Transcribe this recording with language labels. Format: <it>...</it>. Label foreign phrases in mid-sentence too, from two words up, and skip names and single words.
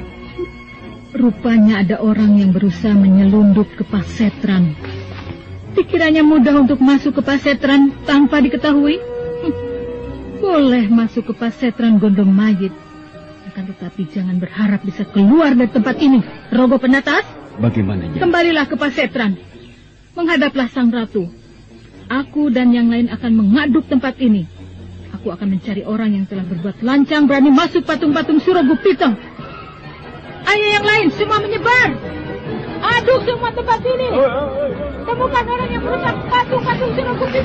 <id>Rupanya ada orang yang berusaha menyelundup ke Pasetran. Dikiranya mudah untuk masuk ke Pasetran tanpa diketahui? Boleh masuk ke Pasetran Gondong Mayit. Tetapi jangan berharap bisa keluar dari tempat ini. Rogo Penatas, bagaimana Nyai? Kembalilah ke Pasetran. Menghadaplah sang ratu. Aku dan yang lain akan mengaduk tempat ini. Aku akan mencari orang yang telah berbuat lancang berani masuk patung-patung Suro Gupito. Ayo yang lain, semua menyebar. Aduk semua tempat ini. Temukan orang yang merusak patung-patung Suro Gupito.</id>